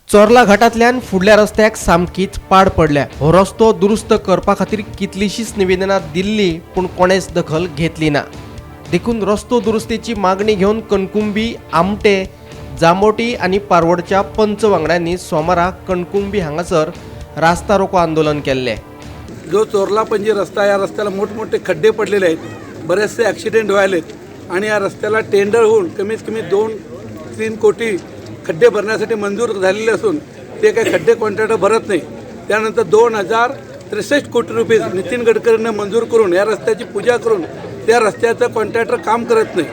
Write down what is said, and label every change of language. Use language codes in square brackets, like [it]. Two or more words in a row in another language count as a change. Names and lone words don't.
[kok] चोरला घाटांतल्यान फुडल्या रस्त्याक सामकीच पाड पडल्या। हो रस्तो दुरुस्त करपा खातीर कितलीशींच निवेदनां दिल्ली पूण कोणेच दखल घेतली ना। देखून रस्तो दुरुस्तेची मागणी घेवन कणकुंबी, आमटे, जामोटी आनी पारवडच्या पंच वांगड्यांनी सोमारा कणकुंबी हांगासर [hi] रास्ता रोको [kok] आंदोलन केल्ले। [mr] जो चोरला पंजी रस्ता, या रस्त्याला मोठमोठे खड्डे पडलेले आहेत, बरेचसे ॲक्सिडेंट व्हायलेत आणि या रस्त्याला टेंडर होऊन कमीत कमी 2-3 कोटी खड्डे भरण्यासाठी मंजूर झालेले असून ते काही खड्डे कॉन्ट्रॅक्टर भरत नाही। त्यानंतर 2063 कोटी रुपये नितीन गडकरींना मंजूर करून या रस्त्याची पूजा करून त्या रस्त्याचं कॉन्ट्रॅक्टर काम करत नाही।